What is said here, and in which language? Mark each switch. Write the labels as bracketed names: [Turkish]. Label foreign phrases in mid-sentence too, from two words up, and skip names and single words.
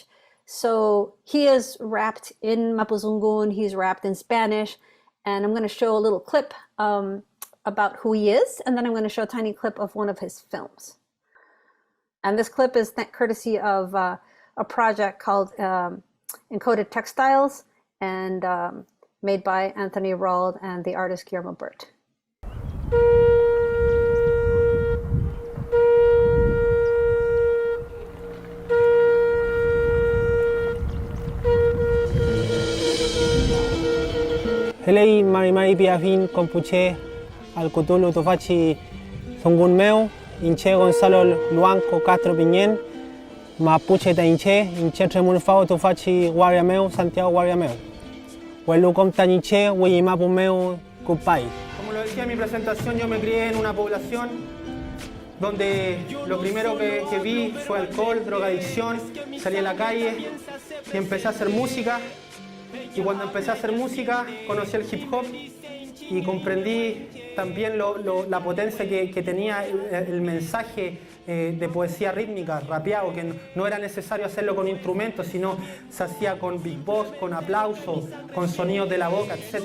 [English] So he is rapped in Mapuzungun, he's rapped in Spanish, and I'm going to show a little clip about who he is, and then I'm going to show a tiny clip of one of his films. And this clip is courtesy of a project called Encoded Textiles, and made by Anthony Rald and the artist Guillermo Burt. [Mapuche] Helei marimai piafin compuche al cutulu tofachi zongun meu inche Gonzalo Luanco Castro Piñén mapuche ta inche tremun fao tofachi guardia meu Santiago guardia meu huelu comta inche huyi mapu meu cupai. [Spanish] Como lo decía en mi presentación, yo me crié en una población donde lo primero que vi fue alcohol, drogadicción, salí a la calle y empecé a hacer música. Y cuando empecé a hacer música, conocí el hip hop y comprendí también la potencia que tenía el mensaje de poesía rítmica, rapeado, que no era necesario hacerlo con instrumentos, sino se hacía con beatbox, con aplausos, con sonidos de la boca, etc.